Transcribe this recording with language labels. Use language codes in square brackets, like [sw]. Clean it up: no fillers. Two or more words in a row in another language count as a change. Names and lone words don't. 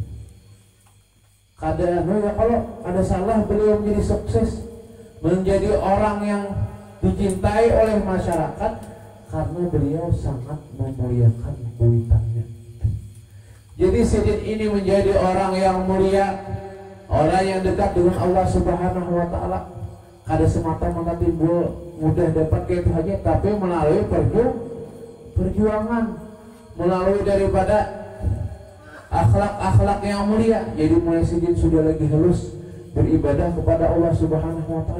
[id] Kalau ada salah, beliau menjadi sukses, menjadi orang yang dicintai oleh masyarakat karena beliau sangat memuliakan kuitannya. Jadi sidin ini menjadi orang yang mulia, orang yang dekat dengan [ar] الله سبحانه وتعالى. [id] Kada semata-mata timbul mudah dapat kayak itu aja, tapi melalui perjuangan, melalui daripada akhlak-akhlak yang mulia. Jadi mulai sidin sudah lagi halus beribadah kepada [ar] الله سبحانه وتعالى.